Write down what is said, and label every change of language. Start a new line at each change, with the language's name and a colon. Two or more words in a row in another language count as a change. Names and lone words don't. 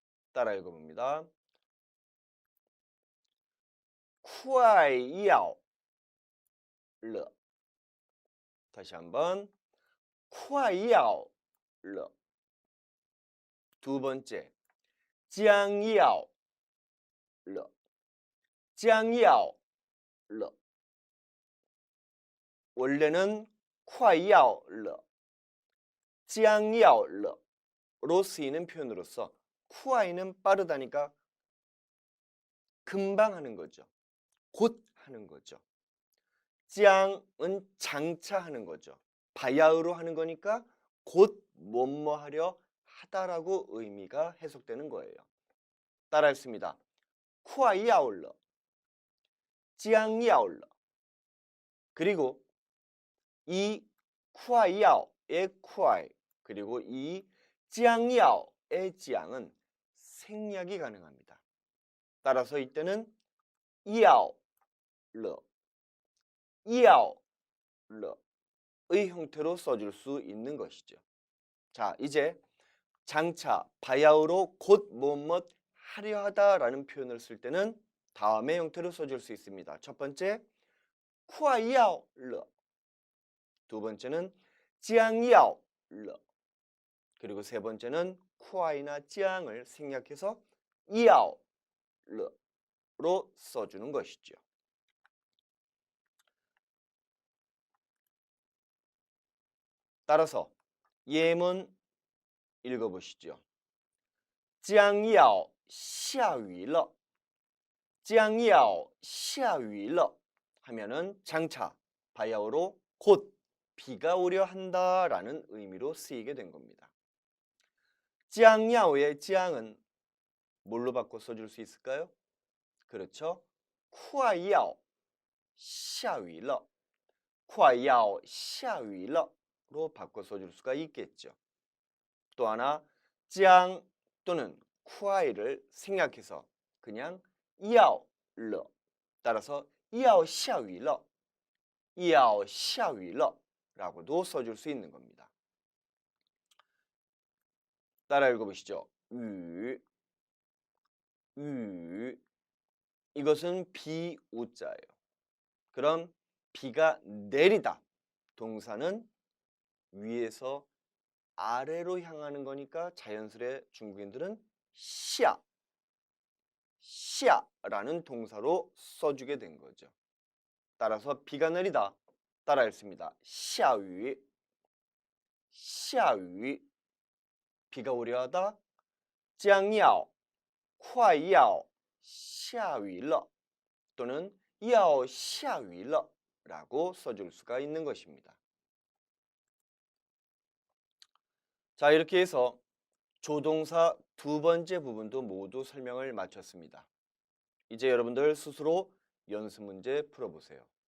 Korean: 따라 읽어봅니다.
Chinese: 快要了.
Korean: 다시 한번.
Chinese: 快要了.
Korean: 두 번째.
Chinese: 将要了. 将要了.
Korean: 원래는
Chinese: 快要了, 将要了
Korean: 로 쓰이는 표현으로서 快는 빠르다니까 금방 하는 거죠. 곧 하는 거죠. 将은 장차 하는 거죠. 바야흐로 하는 거니까 곧 뭐뭐 하려 하다라고 의미가 해석되는 거예요. 따라 했습니다.
Chinese: 快要了,将要了.
Korean: 그리고 이
Chinese: 快要
Korean: 의 快 그리고 이
Chinese: 将要
Korean: 의 将은 생략이 가능합니다. 따라서 이때는
Chinese: 要了,要了
Korean: 의 형태로 써줄 수 있는 것이죠. 자, 이제 장차, 바야흐로 곧 뭐뭐 하려 하다라는 표현을 쓸 때는 다음의 형태로 써줄 수 있습니다. 첫 번째,
Chinese: 快要了.
Korean: 두 번째는
Chinese: 将要了.
Korean: 그리고 세 번째는 快나 将을 생략해서 要了로 써주는 것이죠. 따라서 예문 읽어보시죠.
Chinese: 将要下雨了,将要下雨了
Korean: 하면은 장차, 바야흐로 곧 비가 오려 한다라는 의미로 쓰이게 된 겁니다.
Chinese: 将要
Korean: 의 将은 뭘로 바꿔 써줄 수 있을까요? 그렇죠.
Chinese: 快要下雨了,快要下雨了
Korean: 로 바꿔 써줄 수가 있겠죠. 또 하나 将 또는 快를 생략해서 그냥 要了 따라서
Chinese: 要下雨了,要下雨了
Korean: 라고도 써줄 수 있는 겁니다. 따라 읽어보시죠.
Chinese: 雨, 雨.
Korean: 이것은 비우자예요. 그럼 비가 내리다. 동사는 위에서 아래로 향하는 거니까 자연스레 중국인들은 下, 下라는 동사로 써주게 된 거죠. 따라서 비가 내리다. 따라 읽습니다.
Chinese: 下雨, 下雨.
Korean: 비가 오려 하다.
Chinese: 将要快要下雨了
Korean: 또는
Chinese: 要下雨了
Korean: 라고 써줄 수가 있는 것입니다. 자, 이렇게 해서 조동사 두 번째 부분도 모두 설명을 마쳤습니다. 이제 여러분들 스스로 연습 문제 풀어보세요.